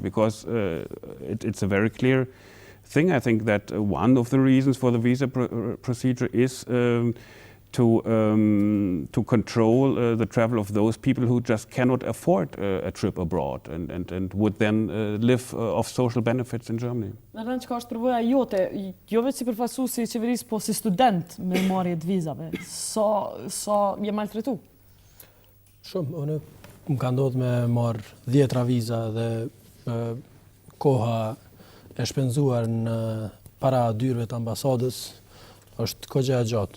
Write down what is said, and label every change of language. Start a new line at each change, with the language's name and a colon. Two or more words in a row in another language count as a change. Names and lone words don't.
English: Because it's a very clear thing. I think that one of the reasons for the visa procedure is to control the travel of those people who just cannot afford a trip abroad and would then live off social benefits in Germany.
Albanian: Në rënd çka është përvoja jote, jo vetëm si përfaqësuesi i qeverisë, po si student me marrje të vizave, sa je maltretu? Shumë, unë më ka ndodhur me marr 10 viza dhe koha e shpenzuar në para dyrëve të ambasadës është kogja e gjatë.